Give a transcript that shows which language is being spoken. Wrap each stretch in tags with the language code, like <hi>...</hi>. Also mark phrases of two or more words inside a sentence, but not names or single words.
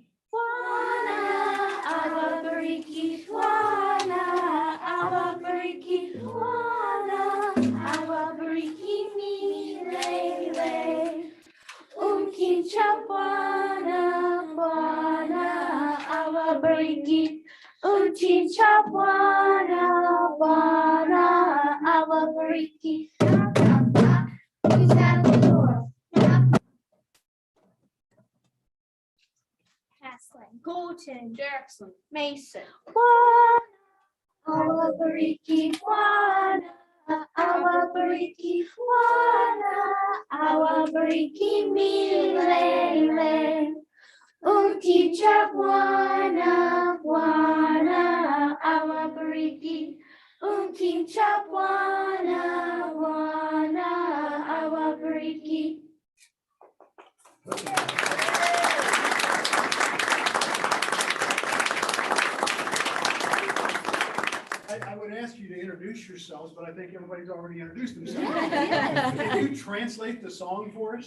<sw>Juana, Awabariki, Juana, Awabariki, Juana, Awabariki, mi lele. Kincha Juana, Juana, Awabariki. Kincha Juana, Juana, Awabariki.</sw> <en>Who's at the door? Haslin, Golden, Jackson, Mason.</en> <sw>Awabariki, Juana, Awabariki, Juana, Awabariki, mi lele. Teacher Juana, Juana, Awabariki. Teacher Juana, Juana, Awabariki.</sw> <en>I would ask you to introduce yourselves, but I think everybody's already introduced themselves. Yes. Can you translate the song for us?</en>